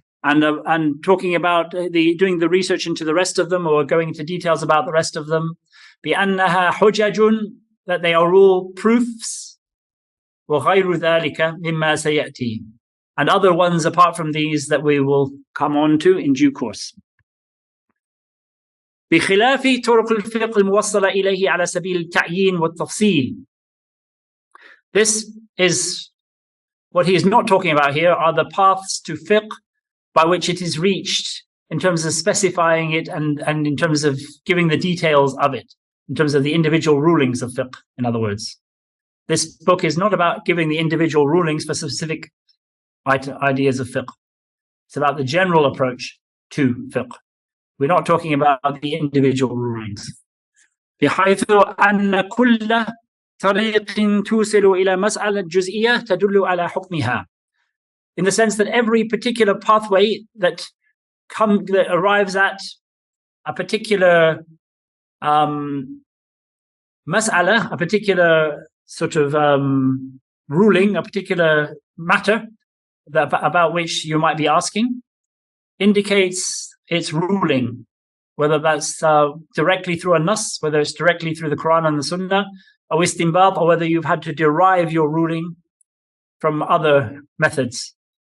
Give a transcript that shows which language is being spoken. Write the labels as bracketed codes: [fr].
[en] and talking about doing the research into the rest of them, or going into details about the rest of them. [ar] بأنها حجج, [en] that they are all proofs. [ar] وغير ذلك مما سيأتي, [en] and other ones apart from these that we will come on to in due course. [ar] بخلاف طرق الفقه الموصلة إليه على سبيل التعيين والتفصيل. [en] This is what he is not talking about here, are the paths to fiqh by which it is reached in terms of specifying it and in terms of giving the details of it, in terms of the individual rulings of fiqh, in other words. This book is not about giving the individual rulings for specific ideas of fiqh. It's about the general approach to fiqh. We're not talking about the individual rulings. [ar] بحيث أن كل طريق توصل إلى مسألة جزئية تدل على حكمها. [en] In the sense that every particular pathway that arrives at a particular mas'ala, a particular sort of ruling, a particular matter about which you might be asking, indicates its ruling, whether that's directly through a nas, whether it's directly through the Quran and the Sunnah, or istinbat, or whether you've had to derive your ruling from other methods.